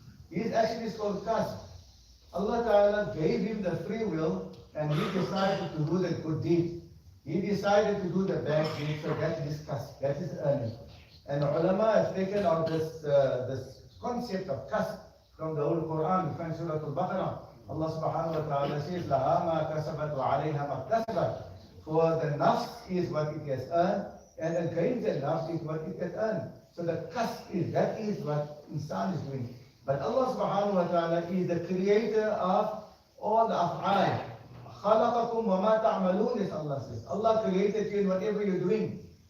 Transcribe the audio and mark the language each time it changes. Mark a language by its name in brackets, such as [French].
[English] His action is called kasb. Allah Ta'ala gave him the free will, and he decided to do the good deed. He decided to do the bad deed, so that is kasb, that is earning. And ulama have taken out this concept of kasb from the whole Quran. We find Surah Al-Baqarah. [Arabic] Allah subhanahu wa ta'ala says, لَهَا مَا كَسَبَتْ وَعَلَيْهَا مَا اكْتَسَبَتْ. [English] For the nafs is what it has earned, and against the nafs is what it has earned. So the kasb that is what insan is doing. But Allah subhanahu wa ta'ala is the creator of all the af'al. [Arabic] خَلَقَكُمْ وَمَا تَعْمَلُونَ, [English] as Allah says. Allah created you in whatever you're doing.